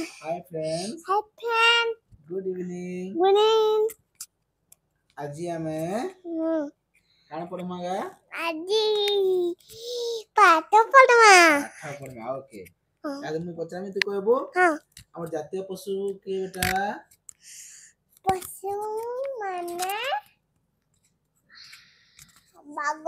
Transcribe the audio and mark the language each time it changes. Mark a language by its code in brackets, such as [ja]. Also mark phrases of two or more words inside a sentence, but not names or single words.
[en] Hi friends. Hi friend. Good evening. Good evening. [spv] ଆଜି ଆମେ କାଣ ପଢ଼ମା ଗା? ଆଜି ପାଠ ପଢ଼ମା। ପାଠ ପଢ଼ମା ଓକେ। ଆଜି ମୁଁ ପଚାରିମି ତୁ କହିବୁ? ଆମର ଜାତୀୟ ପଶୁ କିଏ ବେଟା? ପଶୁ ମାନେ ବାଘ।